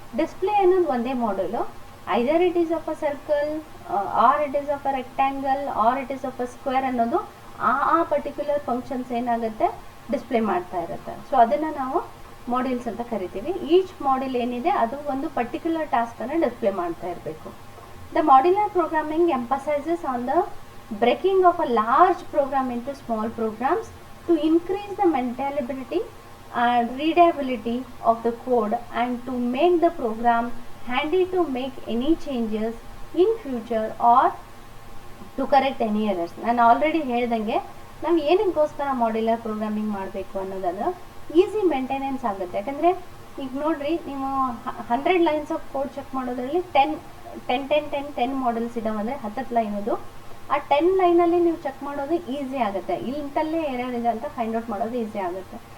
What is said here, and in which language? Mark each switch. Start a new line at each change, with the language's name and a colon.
Kannada: Display ಅನ್ನೋದು ಒಂದೇ module,
English: either it is of a circle or it is of a rectangle or it is of a square
Kannada: ಅನ್ನೋದು ಆ particular functions ಏನಾಗುತ್ತೆ display ಮಾಡ್ತಾ ಇರುತ್ತೆ. So ಅದನ್ನು ನಾವು ಮಾಡ್ಯೂಲ್ಸ್ ಅಂತ ಕರಿತೀವಿ. ಈಚ್ ಮಾಡ್ಯೂಲ್ ಏನಿದೆ ಅದು ಒಂದು ಪರ್ಟಿಕ್ಯುಲರ್ ಟಾಸ್ಕನ್ನು ಡಿಸ್ಪ್ಲೇ ಮಾಡ್ತಾ ಇರಬೇಕು.
English: The modular programming emphasizes on the breaking of a large program into small programs to increase the maintainability and readability of the code and to make the program handy to make any changes in future or to correct any errors.
Kannada: ನಾನು already ಹೇಳ್ದಂಗೆ ನಾವು ಏನಕ್ಕೋಸ್ಕರ modular programming ಮಾಡಬೇಕು ಅನ್ನೋದಾದ್ರೆ easy maintenance ಆಗುತ್ತೆ. ಯಾಕಂದರೆ ಈಗ ನೋಡ್ರಿ, ನೀವು 100 ಲೈನ್ಸ್ ಆಫ್ ಕೋಡ್ ಚೆಕ್ ಮಾಡೋದ್ರಲ್ಲಿ 10 ಮಾಡೆಲ್ಸ್ ಇದಾವೆ ಅಂದರೆ 10 ಲೈನದು. ಆ 10 ಲೈನಲ್ಲಿ ನೀವು ಚೆಕ್ ಮಾಡೋದು ಈಸಿ ಆಗುತ್ತೆ. ಇಂತಲ್ಲೇ ಎರರ್ ಇದೆ ಅಂತ ಫೈಂಡ್ ಔಟ್ ಮಾಡೋದು ಈಸಿ ಆಗುತ್ತೆ.